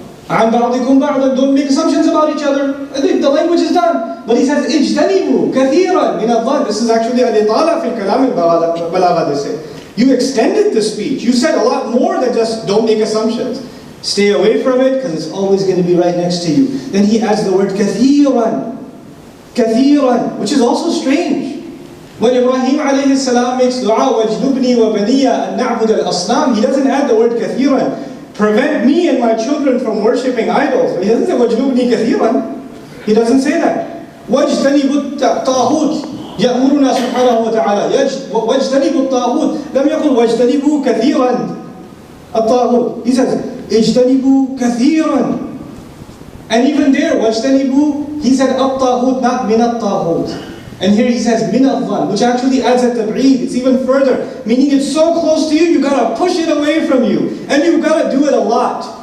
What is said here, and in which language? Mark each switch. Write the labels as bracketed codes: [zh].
[ar] عن بعضكم بعضا. [en] Don't make assumptions about each other. I think the language is done. but he says, [ar] اجتنبوا كثيرا من الظن. [en] This is actually [ar] الإطالة في الكلام البلاغة, [en] they say. You extended the speech. You said a lot more than just don't make assumptions. Stay away from it because it's always going to be right next to you. Then he adds the word كثيرا. كثيرا, which is also strange. When Ibrahim alayhi salam makes dua, [ar] وَاجْنُبْنِي وَبَنِيَّ أَن نَعْبُدَ الْأَصْنَامِ, [en] he doesn't add the word كثيرا. Prevent me and my children from worshipping idols. But he doesn't say [ar] وَاجْنُبْنِي كثيرا. [en] He doesn't say that. [ar] وَاجْتَنِبُوا الطَّاغُوتِ يأمرنا سبحانه وتعالى واجتنبوا الطاغوت. لم يقل واجتنبوا كثيرا الطاغوت. [en] He says [ar] اجتنبوا كثيرا. [en] And even there, واجتنبوا, he said الطاغوت, not [ar] من الطاغوت. [en] And here he says [ar] من الظن, [en] which actually adds a tab'id. It's even further, meaning it's so close to you, you gotta push it away from you, and you've gotta do it a lot.